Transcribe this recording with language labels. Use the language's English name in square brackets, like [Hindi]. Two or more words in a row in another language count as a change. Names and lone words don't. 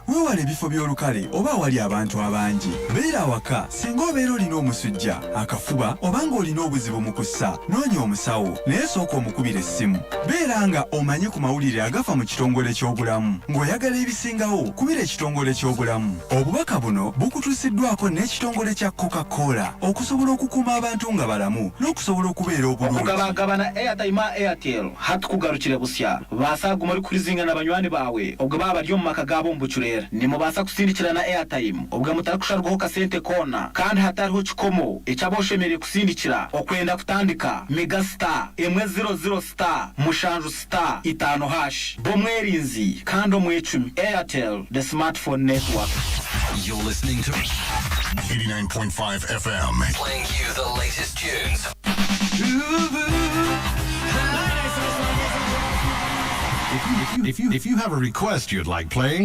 [Ganda] weewala ebifo by'olukale oba awali abantu abangi bw'olira awaka singa obeera olina omusujja akafuba oba ng'olina obuzibu mu kussa noonya omusawo naye sooka omukubira essimu beera nga omanye ku mawulire agafa mu kitongole ky'obulamu ng'oyagala ebisingawo kubira ekitongole ky'obulamu obubaka buno bukutuusiddwako n'ekitongole kya coca-cola okusobola okukuuma abantu nga balamu n'okusobola okubeera obulungi [Nyankole] okugabagabana airtime airtel hatukugarukire busya basaaguma oli kulizinga na banywani bawe obwo baba bali omu maka gaabo mu bucureera nimubaasa kusindikira na airtime obwo mutarakusharwaho kasente koona kandi hatariho kikomo ekyaboshemereye kusindikira okwenda kutandika mega star 100 star mushanju star 5 hash bomwerinzi kandi omwecumi airtel [English] the smartphone network. You're listening to 89.5 FM, playing you the latest tunes. If you have a request you'd like playing,